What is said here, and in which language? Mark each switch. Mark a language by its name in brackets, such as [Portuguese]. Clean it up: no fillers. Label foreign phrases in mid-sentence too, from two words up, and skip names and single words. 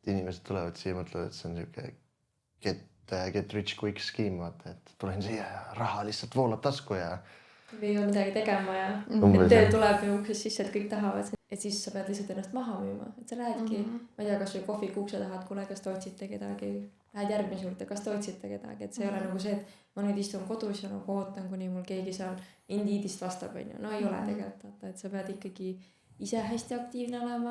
[Estonian] inimesed tulevad siia ja mõtlevad, et see on niisugune [English] get rich quick scheme, [Estonian] vaata, et tulen siia ja raha lihtsalt voolab tasku ja või ei ole midagi tegema ja Umbes, et töö jah. tuleb ju uksest sisse, et kõik tahavad, et siis sa pead lihtsalt ennast maha müüma, et sa lähedki, ma ei tea, kas või kohviku ukse tahad, kuule, kas te otsite kedagi, lähed järgmise juurde, kas te otsite kedagi, et see ei ole nagu see, et ma nüüd istun kodus ja nagu ootan, kuni mul keegi seal Indeedist vastab, on ju, no ei ole tegelikult, vaata, et sa pead ikkagi ise hästi aktiivne olema.